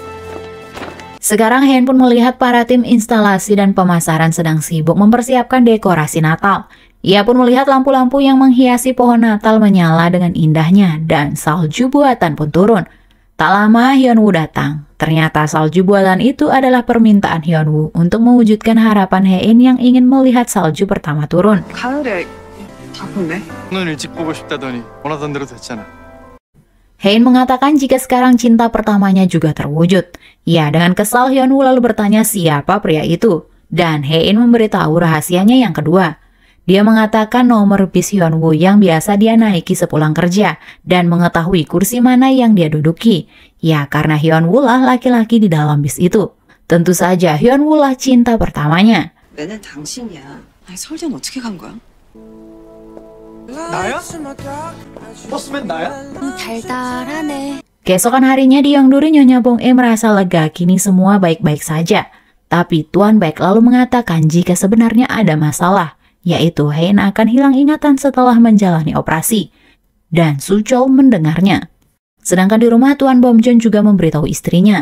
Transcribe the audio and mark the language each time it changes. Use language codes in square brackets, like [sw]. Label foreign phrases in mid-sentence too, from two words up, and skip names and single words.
[id] Sekarang Haen pun melihat para tim instalasi dan pemasaran sedang sibuk mempersiapkan dekorasi Natal. Ia pun melihat lampu-lampu yang menghiasi pohon Natal menyala dengan indahnya dan salju buatan pun turun. Tak lama Hyunwoo datang. Ternyata salju buatan itu adalah permintaan Hyunwoo untuk mewujudkan harapan Haen yang ingin melihat salju pertama turun. [ko] 가을에 바쁜데? 오늘 일찍 보고 싶다더니 원하던 대로 됐잖아. [id] Haen mengatakan jika sekarang cinta pertamanya juga terwujud. Ya, dengan kesal Hyunwoo lalu bertanya siapa pria itu. Dan Haen memberitahu rahasianya yang kedua. Dia mengatakan nomor bis Hyunwoo yang biasa dia naiki sepulang kerja dan mengetahui kursi mana yang dia duduki. Ya, karena Hyunwoo lah laki-laki di dalam bis itu. Tentu saja Hyunwoo lah cinta pertamanya. [ko] 맨날 당신이야. 아니, 설전 어떻게 간 거야? 나야? 버스맨 나야? 달달하네. [id] Keesokan harinya di Yongduri, Nyonya Bong-e merasa lega kini semua baik-baik saja. Tapi Tuan Baek lalu mengatakan jika sebenarnya ada masalah, yaitu Haen akan hilang ingatan setelah menjalani operasi. Dan Suchol mendengarnya. Sedangkan di rumah, Tuan Bomjon juga memberitahu istrinya.